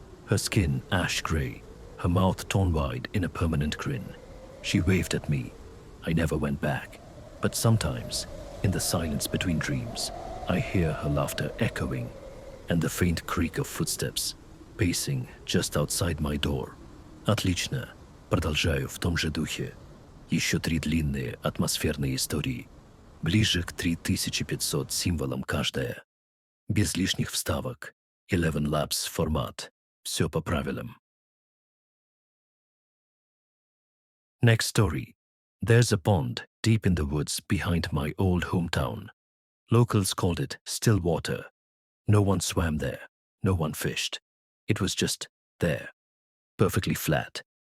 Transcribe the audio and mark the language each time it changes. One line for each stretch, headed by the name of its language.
English: Her skin ash gray, her mouth torn wide in a permanent grin. She waved at me. I never went back. But sometimes, in the silence between dreams, I hear her laughter echoing, and the faint creak of footsteps, pacing just outside my door.
Russian: Отлично. Продолжаю в том же духе. Еще 3 длинные атмосферные истории. Ближе к 3500 символам каждая. Без лишних вставок. 11 laps формат. Все по правилам.
English: Next story. There's a pond deep in the woods behind my old hometown. Locals called it still water. No one swam there. No one fished. It was just there. Perfectly flat.